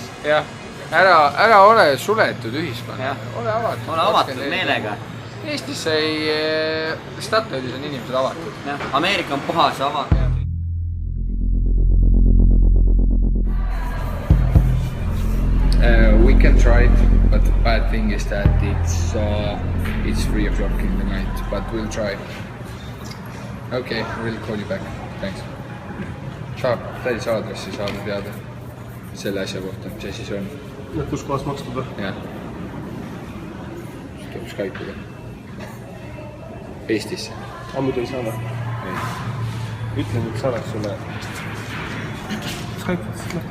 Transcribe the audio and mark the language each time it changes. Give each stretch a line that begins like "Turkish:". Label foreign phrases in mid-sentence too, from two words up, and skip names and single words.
Estonian: Jah, ära ole suletud ühiskond. Ole avatud. Ole avatud meelega. Eestis Statoilis on inimesed avatud. Ameerika on puhas avatud.
English: We can try it, but the bad thing is that it's 3 o'clock in the night, but we'll try. Okay, we'll call you back. Thanks.
Estonian: Saab täis aadressi saada teada selle asja kohta, mis asi see on. Kus kohas makstud või? Jah. Skype'iga. Eestisse. Muidu ei saada. Ütlen, et saadaks sulle Skype'is lahti.